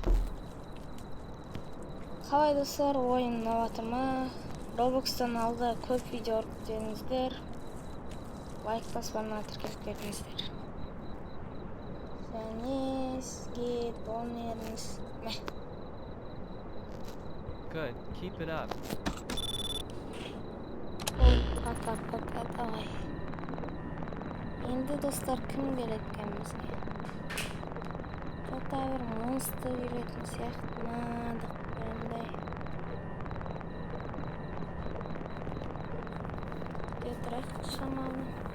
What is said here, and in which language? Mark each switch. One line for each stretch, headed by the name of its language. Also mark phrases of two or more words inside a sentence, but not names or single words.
Kazakh: Қалай достар, ойын ұнап ма? Roblox'tan алда көп видео көрсеңіздер, лайк баспана тіркеліп кетіңіздер. Және сізге донеріңіз. Мә.
English: Good, keep it up.
Russian: Пока, давай.
Kazakh: Енді достар кім келеді екен бізге? Жота бір монстр келетін сияқты ма, деп қойымдай. Тұрайық шамалы.